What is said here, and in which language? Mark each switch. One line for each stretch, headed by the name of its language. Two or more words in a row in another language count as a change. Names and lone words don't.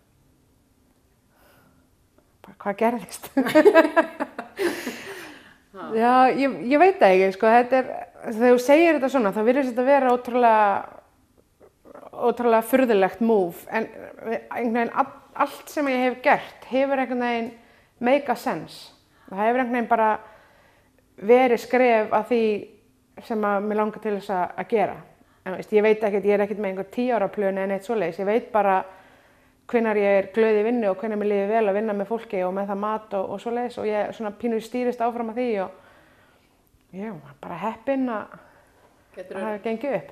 Icelandic: Hvað gerðist? Já, ég veit það ekki, sko, þegar þú segir þetta svona, þá virðist þetta vera ótrúlega furðulegt move, en einhvern veginn allt sem ég hef gert hefur einhvern veginn
English: make a sense.
Icelandic: Það hefur einhvern veginn bara verið skref að því sem að mér langar til þess að gera. En veist, ég veit ekkert, ég er ekkert með einhver 10 ára plönu en eitt svoleiðis. Ég veit bara hvenær ég er glöð í vinnu og hvenær mér líður vel að vinna með fólki og með það mat og svoleiðis, og ég svona pínu stýrist áfram að því og ég var bara heppin að það hafi gengið upp.